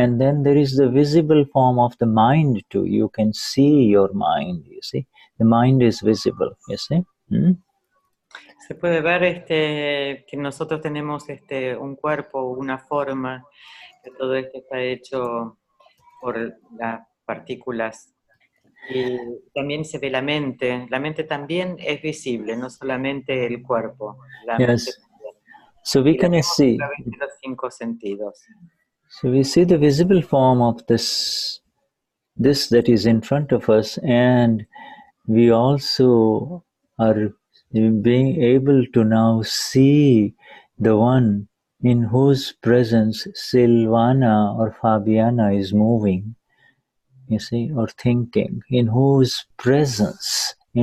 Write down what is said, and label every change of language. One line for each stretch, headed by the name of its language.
English: And then there is the visible form of the mind too. You can see your mind, you see, the mind is visible, you see.
Spanish: Se puede ver que nosotros tenemos un cuerpo, una forma, que todo esto está hecho por las partículas. Y también se ve la mente. La mente también es visible, no solamente el cuerpo. La mente también.
English: So we can see
Spanish: los 5 sentidos.
English: So we see the visible form of this that is in front of us, and we also are being able to now see the one in whose presence Silvana or Fabiana is moving, you see, or thinking, in whose presence